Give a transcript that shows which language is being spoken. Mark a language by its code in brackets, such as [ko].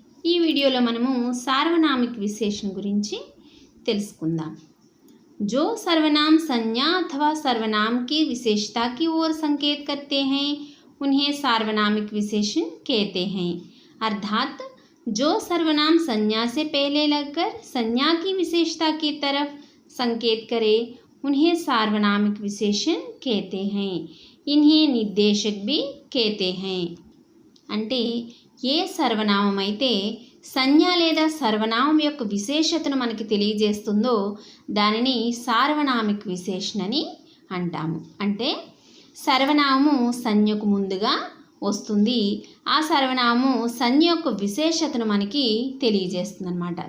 [te] ఈ వీడియోలో మనము सार्वनामिक विशेषण गुरिंची తెలుసుకుందాం। [hi] जो सर्वनाम संज्ञा अथवा सर्वनाम की विशेषता की ओर संकेत करते हैं उन्हें सार्वनामिक विशेषण कहते हैं। अर्थात जो सर्वनाम संज्ञा से पहले लगकर संज्ञा की विशेषता की तरफ संकेत करे उन्हें सार्वनामिक विशेषण कहते हैं। इन्हें निर्देशक भी कहते हैं। [te] అంటే ఏ సర్వనామం అయితే సంజ్ఞ లేదా సర్వనామం యొక్క విశేషతను మనకి తెలియజేస్తుందో దానిని సార్వనామిక విశేషణ అని అంటాము। అంటే సర్వనామము సంజ్ఞకు ముందుగా వస్తుంది, ఆ సర్వనామము సంజ్ఞ యొక్క విశేషతను మనకి తెలియజేస్తుంది అన్నమాట।